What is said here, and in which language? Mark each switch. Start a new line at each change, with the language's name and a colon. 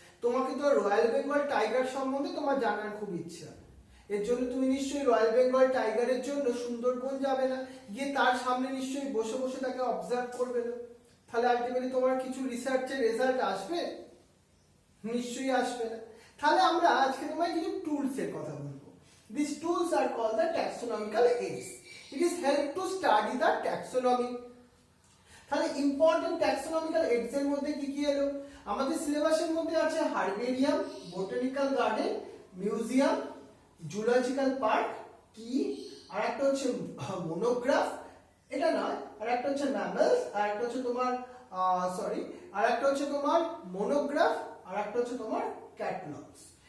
Bangla: তোমাকে তো royal Bengal tiger সম্বন্ধে তোমার জানার খুব ইচ্ছা, এর জন্য তুমি নিশ্চয়ই রয়্যাল বেঙ্গল টাইগারের জন্য সুন্দরবন যাবে না, গিয়ে তার সামনে নিশ্চয়ই বসে বসে তাকে অবজার্ভ করবে না। তাহলে আলটিমেটলি তোমার কিছু রিসার্চের রেজাল্ট আসবে? নিশ্চয়ই আসবে না। তাহলে আমরা আজকে তোমায় কিছু টুলস এর কথা বলবো।
English: These tools are called the taxonomical aids. It is help to study the taxonomy.
Bangla: তাহলে ইম্পর্টেন্ট ট্যাক্সোনমিক্যাল এইডস এর মধ্যে কি কি এলো? আমাদের সিলেবাসের মধ্যে আছে herbarium, botanical garden, museum, zoological park, কি, আর একটা হচ্ছে মনোগ্রাফ, এটা নয়, আর একটা হচ্ছে ম্যামলস, আর একটা হচ্ছে তোমার আর একটা হচ্ছে তোমার মনোগ্রাফ, আর একটা হচ্ছে তোমার ক্যাটালগস।